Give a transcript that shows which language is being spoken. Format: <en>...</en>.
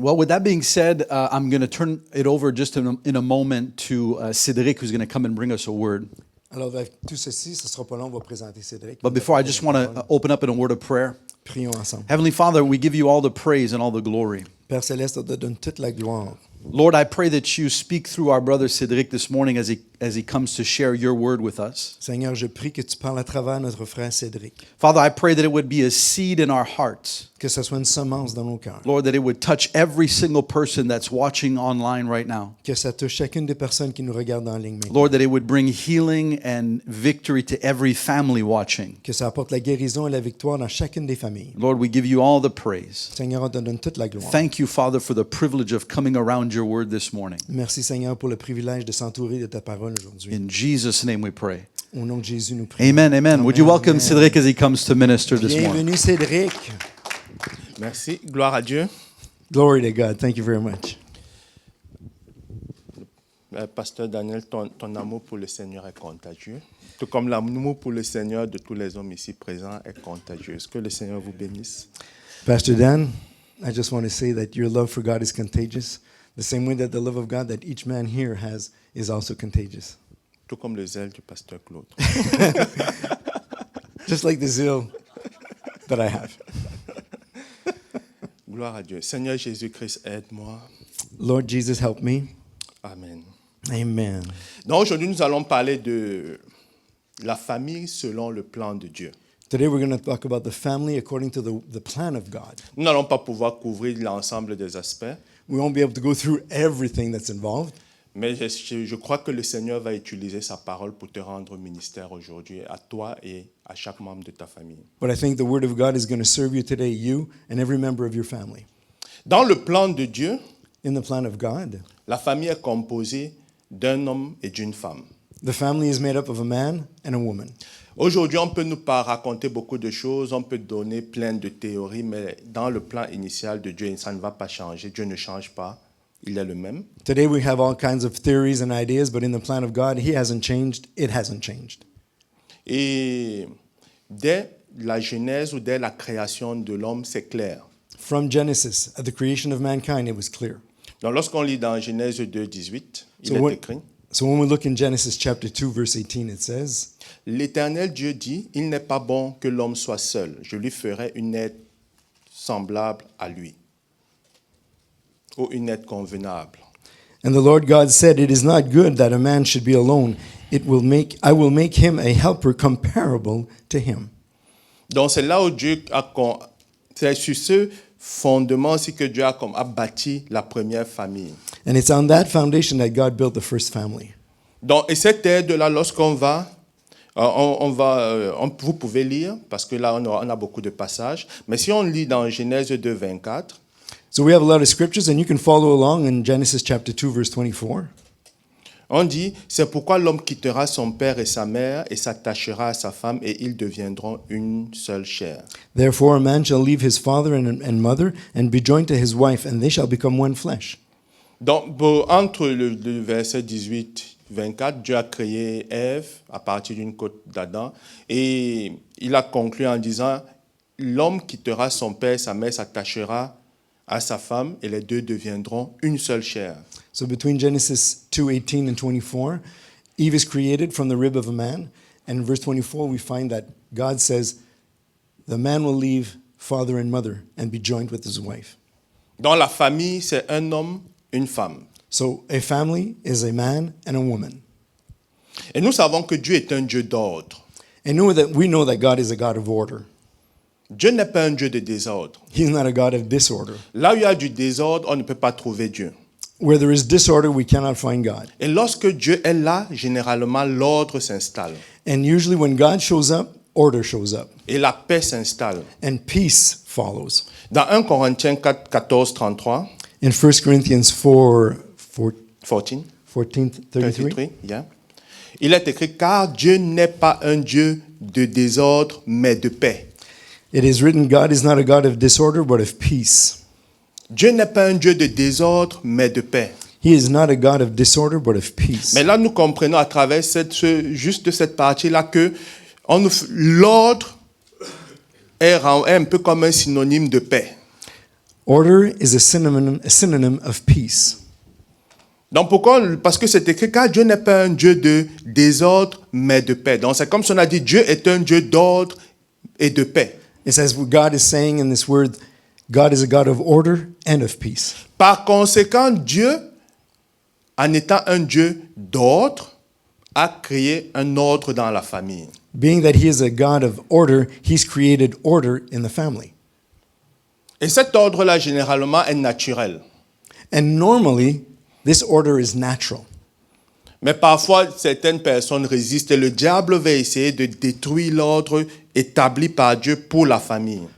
<en>Well, with that being said, I'm going to turn it over just in a moment to Cédric, who's going to come and bring us a word.</en> <fr>Alors, avec tout ceci, ce sera pas long, on va présenter Cédric.</fr> <en>But before, I just want to open up in a word of prayer.</en> <fr>Prions ensemble.</fr> <en>Heavenly Father, we give you all the praise and all the glory.</en> <fr>Père Céleste, on te donne toute la gloire.</fr> <en>Lord, I pray that you speak through our brother Cédric this morning as he comes to share your word with us.</en> <fr>Seigneur, je prie que tu parles à travers notre frère Cédric.</fr> <en>Father, I pray that it would be a seed in our hearts.</en> <fr>Que ce soit une semence dans nos cœurs.</fr> <en>Lord, that it would touch every single person that's watching online right now.</en> <fr>Que ça touche chacune des personnes qui nous regardent en ligne maintenant.</fr> <en>Lord, that it would bring healing and victory to every family watching.</en> <fr>Que ça apporte la guérison et la victoire dans chacune des familles.</fr> <en>Lord, we give you all the praise.</en> <fr>Seigneur, on te donne toute la gloire.</fr> <en>Thank you, Father, for the privilege of coming around your word this morning.</en> <fr>Merci Seigneur pour le privilège de s'entourer de ta parole aujourd'hui.</fr> <en>In Jesus' name we pray.</en> <fr>Au nom de Jésus, nous prions.</fr> <en>Amen, amen. Would you welcome Amen. Cédric as he comes to minister this morning?</en> <fr>Bienvenue Cédric. Merci. Gloire à Dieu.</fr> <en>Glory to God. Thank you very much.</en> <fr>Pasteur Daniel, ton amour pour le Seigneur est contagieux. Tout comme l'amour pour le Seigneur de tous les hommes ici présents est contagieux. Que le Seigneur vous bénisse.</fr> <en>Pastor Dan, I just want to say that your love for God is contagious. The same way that the love of God that each man here has is also contagious.</en> <fr>Tout comme le zèle du pasteur Claude.</fr> <en>Just like the zeal that I have.</en> <fr>Gloire à Dieu. Seigneur Jésus-Christ, aide-moi.</fr> <en>Lord Jesus, help me. Amen. Amen.</en> <fr>Donc aujourd'hui, nous allons parler de la famille selon le plan de Dieu.</fr> <en>Today we're going to talk about the family according to the plan of God.</en> <fr>Nous n'allons pas pouvoir couvrir l'ensemble des aspects,</fr> <en>We won't be able to go through everything that's involved,</en> <fr>mais je crois que le Seigneur va utiliser sa parole pour te rendre ministère aujourd'hui, à toi et à chaque membre de ta famille.</fr> <en>but I think the Word of God is going to serve you today, you and every member of your family.</en> <fr>Dans le plan de Dieu,</fr> <en>In the plan of God,</en> <fr>la famille est composée d'un homme et d'une femme.</fr> <en>the family is made up of a man and a woman.</en> <fr>Aujourd'hui, on peut nous pas raconter beaucoup de choses, on peut donner plein de théories, mais dans le plan initial de Dieu, ça ne va pas changer. Dieu ne change pas, il est le même.</fr> <en>Today we have all kinds of theories and ideas, but in the plan of God, He hasn't changed. It hasn't changed.</en> <fr>Et dès la Genèse ou dès la création de l'homme, c'est clair.</fr> <en>From Genesis, at the creation of mankind, it was clear.</en> <fr>Donc, lorsqu'on lit dans Genèse 2, 18, il est écrit,</fr> <en>So when we look in Genesis chapter 2, verse 18, it says,</en> <fr>l'Éternel Dieu dit, il n'est pas bon que l'homme soit seul. Je lui ferai une aide semblable à lui, ou une aide convenable.</fr> <en>And the Lord God said, it is not good that a man should be alone. I will make him a helper comparable to him.</en> <fr>Donc, c'est là où Dieu c'est sur ce fondement aussi que Dieu a bâti la première famille.</fr> <en>And it's on that foundation that God built the first family.</en> <fr>Donc, et cette aide-là, lorsqu'on va, vous pouvez lire, parce que là, on a beaucoup de passages, mais si on lit dans Genèse 2, 24,</fr> <en>So we have a lot of scriptures, and you can follow along in Genesis chapter 2, verse 24.</en> <fr>on dit, c'est pourquoi l'homme quittera son père et sa mère et s'attachera à sa femme et ils deviendront une seule chair.</fr> <en>Therefore, a man shall leave his father and mother and be joined to his wife, and they shall become one flesh.</en> <fr>Donc, entre le verset 18, 24, Dieu a créé Ève à partir d'une côte d'Adam et il a conclu en disant, l'homme quittera son père et sa mère s'attachera à sa femme et les deux deviendront une seule chair.</fr> <en>So between Genesis 2:18 and 24, Eve is created from the rib of a man. And in verse 24, we find that God says, the man will leave father and mother and be joined with his wife.</en> <fr>Dans la famille, c'est un homme, une femme.</fr> <en>So a family is a man and a woman.</en> <fr>Et nous savons que Dieu est un Dieu d'ordre.</fr> <en>And we know that God is a God of order.</en> <fr>Dieu n'est pas un Dieu de désordre.</fr> <en>He's not a God of disorder.</en> <fr>Là où il y a du désordre, on ne peut pas trouver Dieu.</fr> <en>Where there is disorder, we cannot find God.</en> <fr>Et lorsque Dieu est là, généralement, l'ordre s'installe.</fr> <en>And usually when God shows up, order shows up.</en> <fr>Et la paix s'installe.</fr> <en>And peace follows.</en> <fr>Dans 1 Corinthiens 4, 14, 33,</fr> <en>In 1 Corinthians 4, 14, 33,</en> <fr>33, yeah, il est écrit, car Dieu n'est pas un Dieu de désordre, mais de paix.</fr> <en>it is written, God is not a God of disorder, but of peace.</en> <fr>Dieu n'est pas un Dieu de désordre, mais de paix.</fr> <en>He is not a God of disorder, but of peace.</en> <fr>Mais là, nous comprenons à travers juste cette partie-là que l'ordre est un peu comme un synonyme de paix.</fr> <en>Order is a synonym of peace.</en> <fr>Donc pourquoi? Parce que c'est écrit car Dieu n'est pas un Dieu de désordre, mais de paix. Donc c'est comme si on a dit Dieu est un Dieu d'ordre et de paix.</fr> <en>It says what God is saying in this word, God is a God of order and of peace.</en> <fr>Par conséquent, Dieu, en étant un Dieu d'ordre, a créé un ordre dans la famille.</fr> <en>Being that he is a God of order, he's created order in the family.</en> <fr>Et cet ordre-là, généralement, est naturel.</fr> <en>And normally, this order is natural.</en> <fr>Mais parfois, certaines personnes résistent et le diable va essayer de détruire l'ordre établi par Dieu pour la famille.</fr>